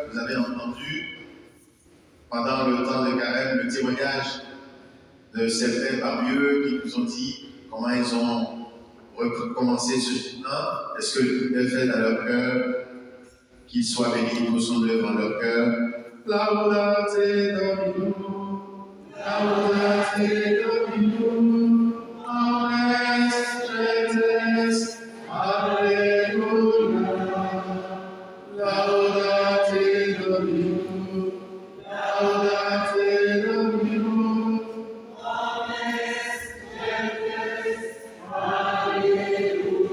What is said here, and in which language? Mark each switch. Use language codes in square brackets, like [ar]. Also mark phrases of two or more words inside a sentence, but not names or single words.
[fr] Vous avez entendu pendant le temps de carême le témoignage de certains parmi eux qui nous ont dit comment ils ont recommencé ce chemin. Est-ce que le fait dans leur cœur, qu'il soit béni pour son œuvre dans leur cœur. [la] Laudate Domino, laudate Domino, amen, strength, alleluia. Laudate Domino, laudate Domino, amen, strength, alleluia.